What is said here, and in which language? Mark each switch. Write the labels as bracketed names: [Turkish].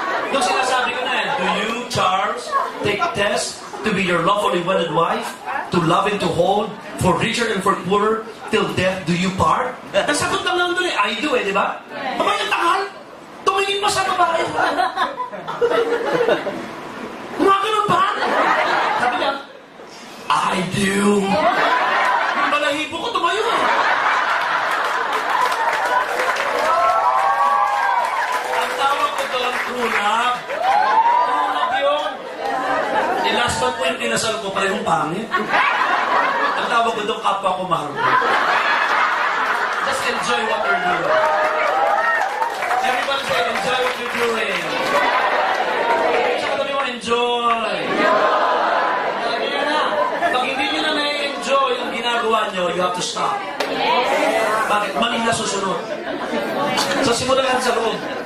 [Filipino] Yung sinasabi ko na yan, [English] do you, Charles, take test to be your lawfully wedded wife, to love and to hold, for richer and for poorer, till death do you part? [Filipino] Nasagot lang lang doon eh, I do eh, di ba? Abay, ang takal, tumingin mo sa babae. Mga ganun ba? Sabi niya, I do. Yung balahibo ko tumayo eh. Ang tawag ko doon, true love. True love yun. Last month po yung kinasal ko, parehong pangit. Ang tawag ko doon, kapwa ko mahal. [English] Just enjoy what you're doing. Everybody say, enjoy what you're doing. [Filipino] Saka tabi mo, enjoy. Sabi nyo na, pag hindi nyo na na-enjoy ang ginagawa nyo, [English] you have to stop. [Filipino] Bakit? Mali na susunod. So, simulan natin sa loob.